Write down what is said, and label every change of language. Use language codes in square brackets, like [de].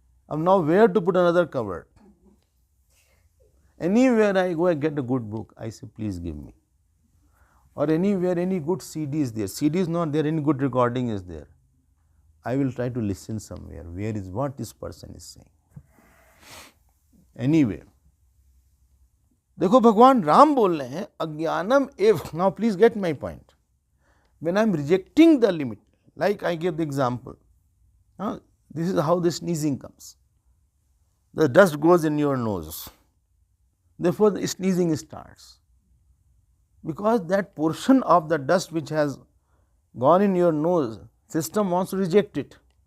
[en] Now where to put another cupboard? Anywhere I go, I get a good book, I say, please give me. Or anywhere, any good CD is there. CD is not there, any good recording is there. I will try to listen somewhere. Where is what this person is saying? Anywhere. [hi] देखो भगवान राम बोल रहे हैं [sa] अज्ञानम एव. [en] Now please get my point. When I am rejecting the limit, like I gave the example, this is how the sneezing comes. The dust goes in your nose. Therefore, the sneezing starts. Because that portion of the dust which has gone in your nose, system wants to reject it.